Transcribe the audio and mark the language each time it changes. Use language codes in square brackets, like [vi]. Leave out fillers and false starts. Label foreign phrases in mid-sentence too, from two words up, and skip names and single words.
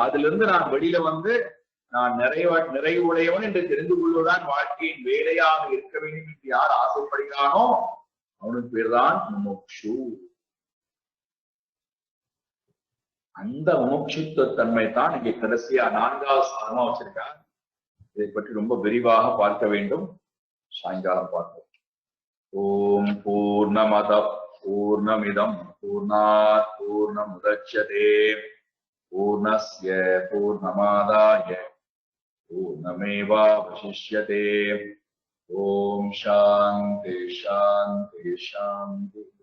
[ta] அதிலிருந்து நான் வெளியில வந்து நான் நிறைவு உடையவன் என்று தெரிந்து கொள்வதுதான் வாழ்க்கையின் வேலையாக இருக்க வேண்டும் என்று யார் ஆசைப்படுகிறானோ அவனுக்கு பேர்தான் முமுக்ஷு. அந்த முமுட்சுத்துவ தன்மை தான் இங்கே கடைசியா 4வது சாதனமா வச்சிருக்காங்க. இதை பற்றி ரொம்ப விரிவாக பார்க்க வேண்டும். சாயங்காலம் பார்ப்போம். [sa] ॐ पूर्णमदः पूर्णमिदं पूर्णात् पूर्णमुदच्यते पूर्णस्य पूर्णमादाय पूर्णमेवावशिष्यते. ॐ शान्तिः शान्तिः शान्तिः.